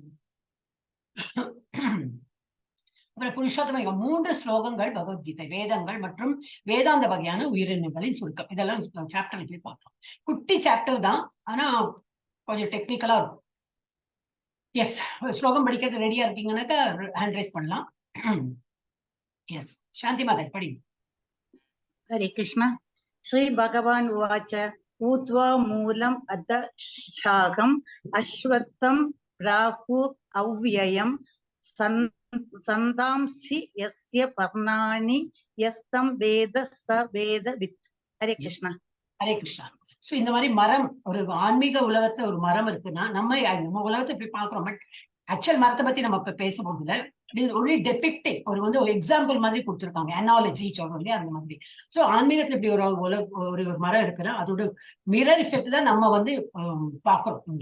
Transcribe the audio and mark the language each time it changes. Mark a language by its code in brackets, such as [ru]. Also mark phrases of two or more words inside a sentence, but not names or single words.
[ta] அப்புறம் புருஷோத்தம யோகம் 3 ஸ்லோகங்கள் பகவத்கீதை, வேதங்கள் மற்றும் வேதாந்த வகையான உயிரினங்களின் சுருக்கம். இதெல்லாம் சாப்டர்ல போய் பார்த்தோம். குட்டி சாப்டர் தான், ஆனா கொஞ்சம் டெக்னிக்கலா இருக்கும். எஸ், ஸ்லோகம் படிக்கிறது ரெடியா இருக்கீங்கன்னாக்கா [en] hand raise [ta] பண்ணலாம். எஸ், சாந்தி மாதா படி. [sa] हरे कृष्ण। श्री भगवान उवाच ऊत्वा मूलम् अध शाखम् अश्वत्थं प्राहुः अव्ययम् सन्दांसि यस्य पर्णानि यस्तं वेद स वेदवित्। हरे कृष्ण। [ta] ஹரே கிருஷ்ணா. சோ இந்த மாதிரி மரம், ஒரு ஆன்மீக உலகத்துல ஒரு மரம் இருக்குன்னா நம்ம உலகத்தை இப்படி பாக்குறோம். பட் ஆக்சுவல் மரத்தை பத்தி நம்ம இப்ப பேச போகுதுல. [en] only depicting, [ta] ஒரு எக்ஸாம்பிள் மாதிரி கொடுத்துருக்காங்க, அனாலஜி சொல்றோம் இல்லையா, அந்த மாதிரி. சோ ஆன்மீகத்துல இப்படி ஒரு மரம் இருக்குன்னா அதோட [en] mirror effect [ta] தான் நம்ம வந்து பாக்குறோம் இங்க.